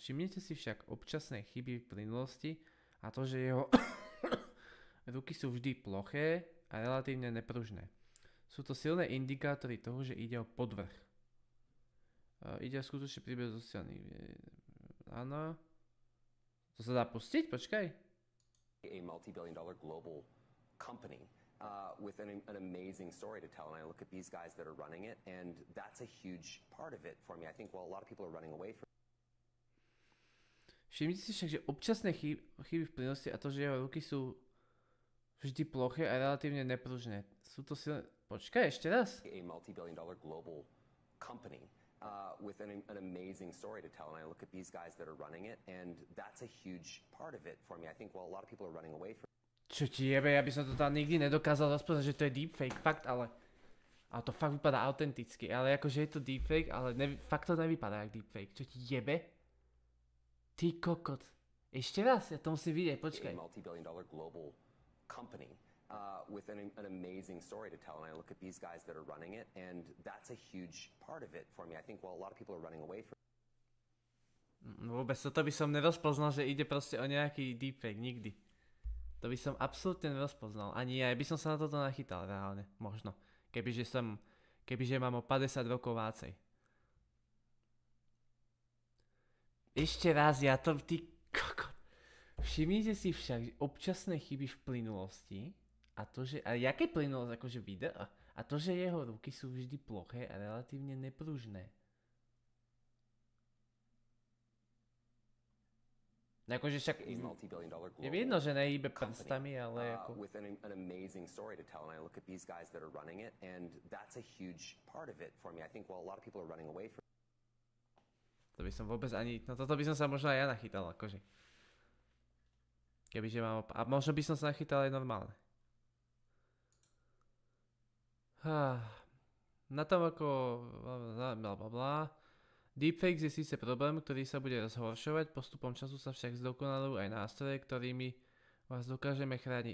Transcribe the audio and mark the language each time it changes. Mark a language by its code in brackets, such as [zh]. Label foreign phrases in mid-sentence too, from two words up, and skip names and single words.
[sk] Všimnite si však občasné chyby v plynulosti a to, že jeho ruky sú vždy ploché a relatívne nepružné. Sú to silné indikátory toho, že ide o podvrh. Ide o skutočne príbeh sociálnych. Áno. To sa dá pustiť? Počkaj. [en] A multi-billion dollar global company with an amazing story to tell, and I look at these guys that are running it, and that's a huge part of it for me. I think, well, a lot of people are running away from. [sk] Všimnite si však, že občasné chyby v plynosti a to, že jeho ruky sú vždy ploché a relatívne nepružné. Sú to silné... Počkaj, ešte raz. [en] A multi-billion dollar global company with an amazing story to tell, and I look at these guys that are running it, and that's a huge part of it for me. I think, well, a lot of people are running away from. [sk] Čo ti jebe, ja by som to tam nikdy nedokázal rozpoznať, že to je deepfake, fakt, ale... Ale to fakt vypadá autenticky, ale akože je to deepfake, ale fakt to nevypadá jak deepfake. Čo ti jebe? Ty kokot. Ešte raz, ja to musím vidieť, počkaj. [en] A multi-billion dollar global company with an amazing story to tell, and I look at these guys that are running it, and that's a huge part of it for me. I think, well, a lot of people are running away from. [sk] Vôbec toto by som nerozpoznal, že ide proste o nejaký deepfake, nikdy. To by som absolútne nerozpoznal, ani ja by som sa na toto nachytal reálne, možno. Kebyže mám o 50 rokov vácej. Ešte raz, ja to... Ty kokot. Všimnite si však občasné chyby v plynulosti a to, že... A jaké plynulosť, akože video? A to, že jeho ruky sú vždy ploché a relatívne nepružné. Akože však... Je vidno, že nehybe prstami, ale ako... [en] With an amazing story to tell, and I look at these guys that are running it, and that's a huge part of it for me. I think, well, a lot of people are running away from. [sk] To by som vôbec ani, no toto by som sa možno aj ja nachytal, akože. Kebyže mám, a možno by som sa nachytal aj normálne. Na tom ako, blablabla. Deepfakes je síce problém, ktorý sa bude rozhoršovať, postupom času sa však zdokonalujú aj nástroje, ktorými vás dokážeme chrániť.